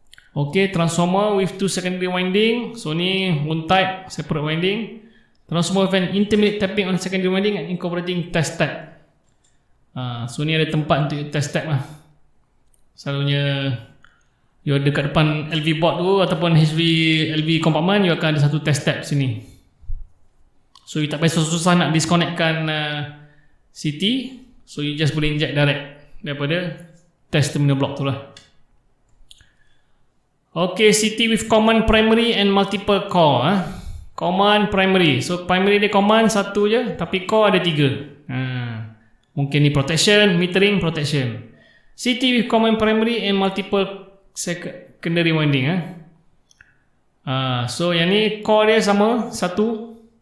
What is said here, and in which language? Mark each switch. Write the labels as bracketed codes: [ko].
[en] Okay, transformer with 2 secondary winding. So ni one type, separate winding. Transformer with an intermediate tapping on secondary winding and incorporating test tap. [ms] So ni ada tempat untuk test tap lah. Selalunya you ada dekat depan LV board tu ataupun LV compartment, you akan ada satu test tap sini. So you tak payah susah-susah nak disconnectkan CT. So you just boleh inject direct daripada test terminal block tu lah. [en] Okay, CT with common primary and multiple core. [ms] Common primary. So primary dia common satu je, tapi core ada 3. Mungkin ni [en] protection, metering, protection. CT with common primary and multiple secondary winding. [ms] So yang ni core dia sama satu.